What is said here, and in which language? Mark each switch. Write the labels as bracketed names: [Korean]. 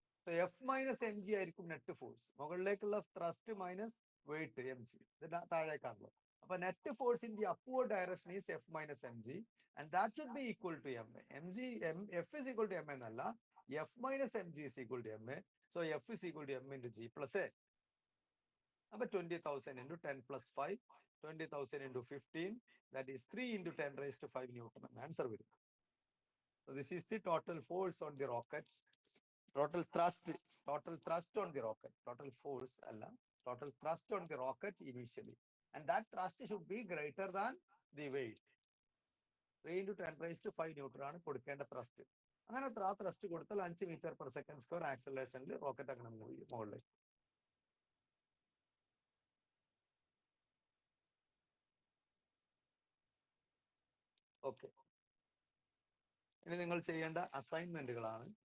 [Malayalam] So F minus M G ആയിരിക്കും net force. മുകളിലേക്കുള്ള thrust minus wait M G, ഇത് താഴേക്കാണല്ലോ. [English] അപ്പൊ net force in the upward direction is F minus M G and that should be equal to M A. M G F is equal to M എന്നല്ല, F minus M G is equal to M A. So F is equal to M into G plus A. അപ്പൊ 20,000 into 10 plus 5, 20,000 into 15, that is 3 into 10 raised to 5 Newton. Answer will. So this is the total force on the rocket. Total thrust on the rocket. Total force, total thrust on the rocket initially. And that thrust should be greater than the weight. 3 into 10 raised to 5 Newton [Malayalam] ആണ് കൊടുക്കേണ്ട [English] thrust. [Malayalam] അങ്ങനെ ആ thrust കൊടുത്താൽ 5 meter per second square acceleration rocket അങ്ങനെ മുകളിലേക്ക്. Okay, ഇനി നിങ്ങൾ ചെയ്യേണ്ട അസൈൻമെന്റുകളാണ്.